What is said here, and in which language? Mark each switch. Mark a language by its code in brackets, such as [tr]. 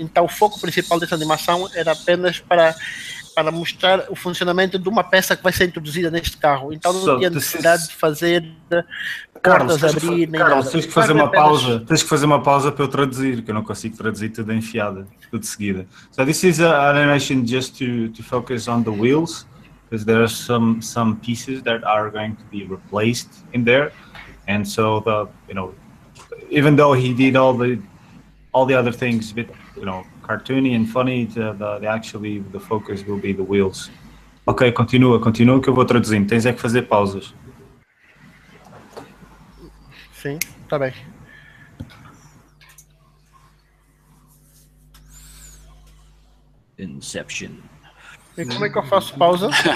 [pt] Então o foco principal dessa animação era apenas para mostrar o funcionamento de uma peça que vai ser introduzida neste carro. Então não tinha necessidade de fazer portas abrir nem Carlos, nada. tens que fazer uma pausa. Tens que fazer uma pausa para eu traduzir, que eu não consigo traduzir tudo enfiado, tudo de seguida. [en] So this is an animation just to focus on the wheels, because there are some pieces that are going to be replaced in there, and so even though he did all the other things, bit cartoony and funny, the focus will be the wheels. [pt] Ok, continua que eu vou traduzindo. Tens é que fazer pausas. Sim, tá bem. [en] Inception. [pt] E como é que eu faço pausa?